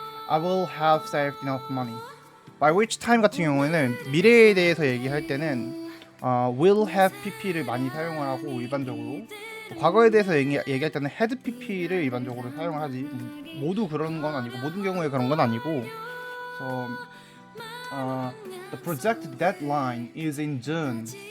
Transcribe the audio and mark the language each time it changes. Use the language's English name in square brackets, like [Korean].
[English] I will have saved enough money. By which time [Korean] 같은 경우에는 미래에 대해서 얘기할 때는 will have pp를 많이 사용을 하고 일반적으로 과거에 대해서 얘기할 때는 had pp를 일반적으로 사용을 하지. 모두 그런 건 아니고 모든 경우에 그런 건 아니고. [English] So the project deadline is in June.